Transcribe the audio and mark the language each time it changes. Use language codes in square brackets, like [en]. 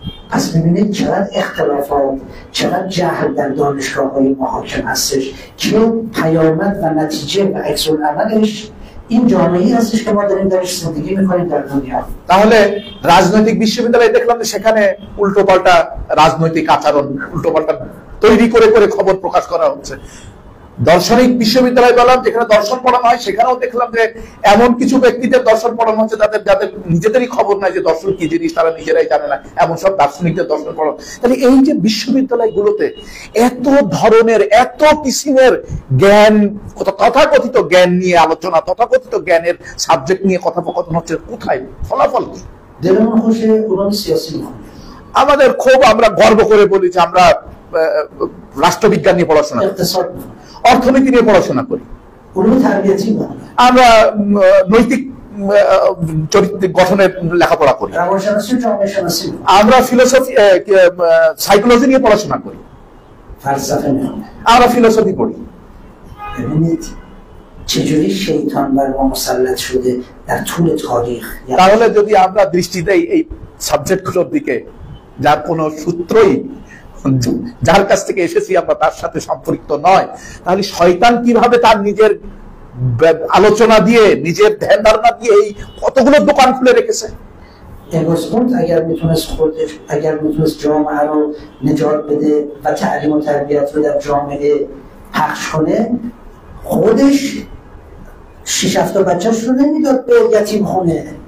[fa] پس ببینید چقدر اختلافات، چقدر جهل در دانشگاه‌های ما حاکم هستش که پیامد و نتیجه و عکس العملش این جامعه‌ای هستش که ما داریم درش زندگی می‌کنیم در دنیا. [bn] তাহলে রাজনৈতিক বিশ্ববিদ্যালয়ে দেখলাম যে সেখানে উল্টোপাল্টা রাজনৈতিক আচরণ, উল্টোপাল্টা তৈরি করে করে খবর প্রকাশ করা হচ্ছে। দর্শনিক বিশ্ববিদ্যালয় বললাম যেখানে দর্শন পড়ানো হয়, সেখানেও দেখলাম যে এমন কিছু ব্যক্তিদের দর্শন পড়ানো হচ্ছে যাদের নিজেদেরই খবর নাই যে দর্শন কি জিনিস, তারা নিজেরাই জানে না, এমন সব দার্শনিকদের দর্শন পড়ানো। তাহলে এই যে বিশ্ববিদ্যালয়গুলোতে এত ধরনের, এত কিসিমের জ্ঞান, তথাকথিত জ্ঞান নিয়ে আলোচনা, তথাকথিত জ্ঞানের সাবজেক্ট নিয়ে কথোপকথন হচ্ছে, কোথায় ফলাফল কি? [fa] دلمون خوشه علوم سیاسی می‌خونیم. [bn] আমাদের খুব আমরা গর্ব করে বলি যে আমরা রাষ্ট্রবিজ্ঞান নিয়ে পড়াশোনা করি, [fa] اقتصاد می‌خونیم. [bn] অর্থনীতি নিয়ে পড়াশোনা করি, [fa] علوم تربیتی می‌خونیم. [bn] আমরা নৈতিক চরিত্র গঠনের লেখাপড়া করি, [fa] روانشناسی و جامعه شناسی می‌خونیم. [bn] আমরা ফিলোসফি সাইকোলজি নিয়ে পড়াশোনা করি, [fa] فلسفه می‌خونیم. [bn] আমরা ফিলোসফি পড়ি। [fa] ببینید چجوری شیطان بر ما مسلط شده در طول تاریخ. [bn] তাহলে যদি আমরা দৃষ্টি দেই এই সাবজেক্টগুলোর দিকে, যার কোনো সূত্রই, যার কাছ থেকে এসেছি আমরা তার সাথে সম্পৃক্ত নয়, তাহলে শয়তান কিভাবে তার নিজের আলোচনা দিয়ে, নিজের ধ্যান ধারণা দিয়ে এই কতগুলো দোকান খুলে রেখেছে। [fa] اگوسکونت اگر میتونست جامعه رو نجات بده و تعلیم و تربیت رو در جامعه پخش کنه، خودش 6-7 بچه‌ش رو نمیداد به یتیم خونه.